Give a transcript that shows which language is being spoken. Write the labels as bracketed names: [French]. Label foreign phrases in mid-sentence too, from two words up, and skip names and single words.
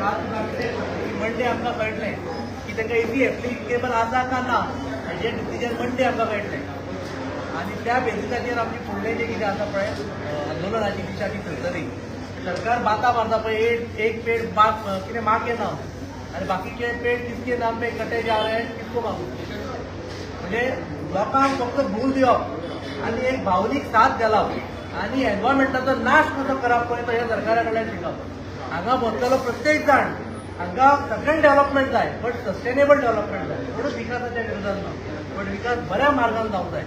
[Konkani] आज मंडे आमकां कळटलें की तांकां [English] EIA applicable [Konkani] आसा काय ना. हेजें डिसिजन मंडे आमकां कळटलें आनी त्या बेसिसाचेर आमची फुडलें जें कितें आसा पळय आंदोलनाची दिशा ती थंयसरी. सरकार बाता मारता पळय एक पेड़ कितें मागे ना आनी बाकीचे पेड़ [Hindi] किसके नाम पे कटे जा रहे हैं किसको [Konkani] मागू. म्हणजे लोकांक फक्त भूल दिवप आनी एक भावनीक साथ घालप आनी एनवायरमेंटाचो नाश कसो करप पळय तो ह्या सरकारा कडल्यान शिकप. हांगा बसलेलो प्रत्येक जाण हांगा सगळें डेव्हलपमेंट जाय [English] but sustainable development [Konkani] जाय. कोणूच विकासाच्या विरोधात ना, पण विकास बऱ्या मार्गान जावंक जाय.